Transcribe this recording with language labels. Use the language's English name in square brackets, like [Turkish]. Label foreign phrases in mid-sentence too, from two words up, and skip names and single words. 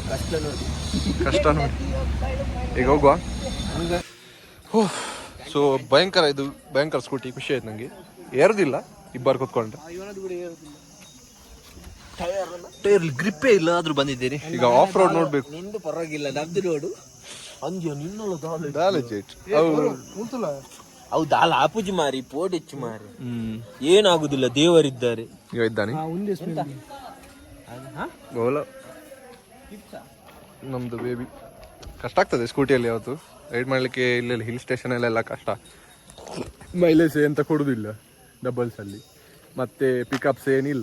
[Kannada] ಕಷ್ಟ ನೋಡಿ. ಈಗ ಹೋಗುವ. ಸೊ ಭಯಂಕರ ಸ್ಕೂಟಿ. ಖುಷಿ ಆಯ್ತು ನಂಗೆ. ಏರುದಿಲ್ಲ, ಇಬ್ಬರು ಕೂತ್ಕೊಂಡ್ರೆ. [English] tyre grip [Kannada] ಇಲ್ಲ ಆದ್ರೂ ಬಂದಿದ್ದೇನೆ. ಈಗ [English] off road [Kannada] ನೋಡ್ಬೇಕು. ನಿಂದು ಪರವಾಗಿಲ್ಲ, [Tulu] ನಮ್ದು ರೋಡು ಅಂಜೋ ನಿನ್ನೊಳ ಅವು ದಾಲ ಆಪುಜಿ ಮಾರಿ ಪೋಡೆಚ್ಚು ಮಾರಿ [Kannada] ಏನಾಗುದಿಲ್ಲ, ದೇವರಿದ್ದಾರೆ. ಈಗ ಇದ್ದಾನೆ ನಮ್ದು ಬೇಬಿ. ಕಷ್ಟ ಆಗ್ತದೆ ಸ್ಕೂಟಿಯಲ್ಲಿ ಯಾವತ್ತು ರೈಡ್ ಮಾಡ್ಲಿಕ್ಕೆ. ಇಲ್ಲೆಲ್ಲ [English] hill station [Kannada] ಅಲ್ಲೆಲ್ಲ ಕಷ್ಟ. ಮೈಲೇಜ್ ಎಂತ ಕೊಡುದಿಲ್ಲ ಡಬಲ್ಸ್ ಅಲ್ಲಿ, ಮತ್ತೆ ಪಿಕಪ್ಸ್ ಏನಿಲ್ಲ.